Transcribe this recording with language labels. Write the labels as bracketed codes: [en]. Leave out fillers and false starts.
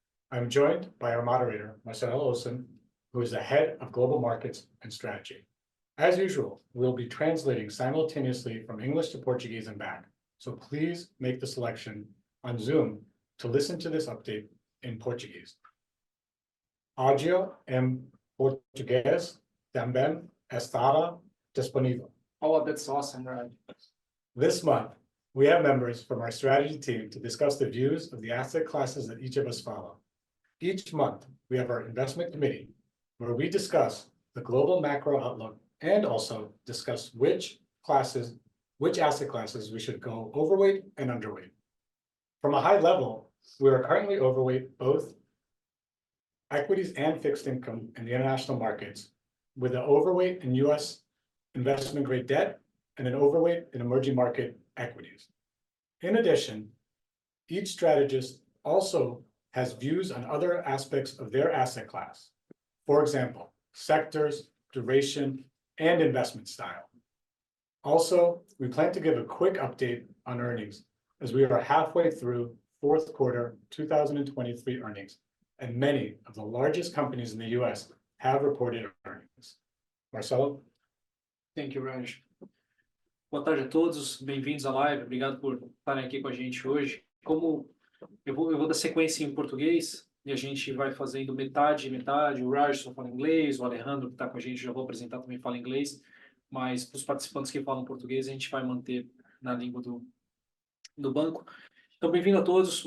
[en] I'm joined by our moderator, Marcelo Aagesen, who is the Head of Global Markets and Strategy. As usual, we'll be translating simultaneously from English to Portuguese and back, so please make the selection on Zoom to listen to this update in Portuguese. [pt] Áudio em português também estará disponível. [en] Oh, that's awesome, right? This month, we have members from our strategy team to discuss the views of the asset classes that each of us follow. Each month, we have our investment committee, where we discuss the global macro outlook and also discuss which asset classes we should go overweight and underweight. From a high level, we are currently overweight both equities and fixed income in the international markets, with an overweight in US investment grade debt and an overweight in emerging market equities. In addition, each strategist also has views on other aspects of their asset class. For example, sectors, duration, and investment style. Also, we plan to give a quick update on earnings as we are halfway through fourth quarter 2023 earnings, and many of the largest companies in the US have reported earnings. Marcelo? Thank you, Raj. [pt] Boa tarde a todos, bem-vindos à live, obrigado por estarem aqui com a gente hoje. Como eu vou dar sequência em português e a gente vai fazendo metade, o Raj só fala inglês, o Alejandro que está com a gente, já vou apresentar, também fala inglês, mas para os participantes que falam português a gente vai manter na língua do banco. Então, bem-vindo a todos.